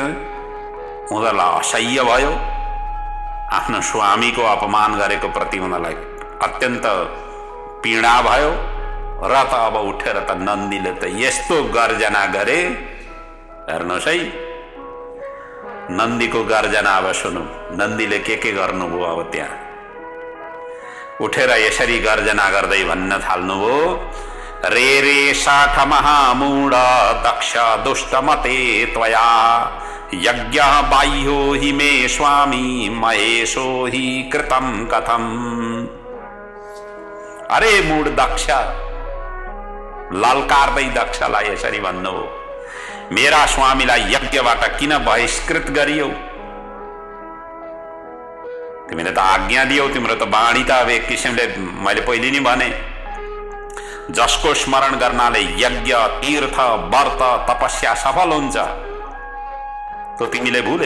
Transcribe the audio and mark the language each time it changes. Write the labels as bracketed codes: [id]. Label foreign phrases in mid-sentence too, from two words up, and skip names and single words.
[ne] उनीहरूलाई असह्य भयो, आफ्नो स्वामीको अपमान गरेको प्रति उनीहरूलाई अत्यन्त पीडा भयो र त अब उठेर त नन्दीले त यस्तो गर्जना गरे। हेर्नुहोस् है, नन्दीको गर्जना अब सुनौ। नन्दीले के गर्नुभयो अब त्यहाँ उठेर यसरी गर्जना गर्दै भन्न थाल्नुभयो, [sa] रे रे साठ महामूढ दक्ष दुष्टमते त्वया यज्ञ बाह्यो हि मे स्वामी महेशो हि कृतम कथम। [ne] अरे मूढ दक्ष, ललकार्दै दक्षलाई यसरी भन्नुभयो, मेरा स्वामीलाई यज्ञबाट किन बहिष्कृत गरियो? तिमीले त आज्ञा दियौ, तिम्रो त बाणी त अब एक किसिमले मैले पहिले नै भने, जसको स्मरण गर्नाले यज्ञ तीर्थ व्रत तपस्या सफल हुन्छ, तो तिमीले भुल्यौ।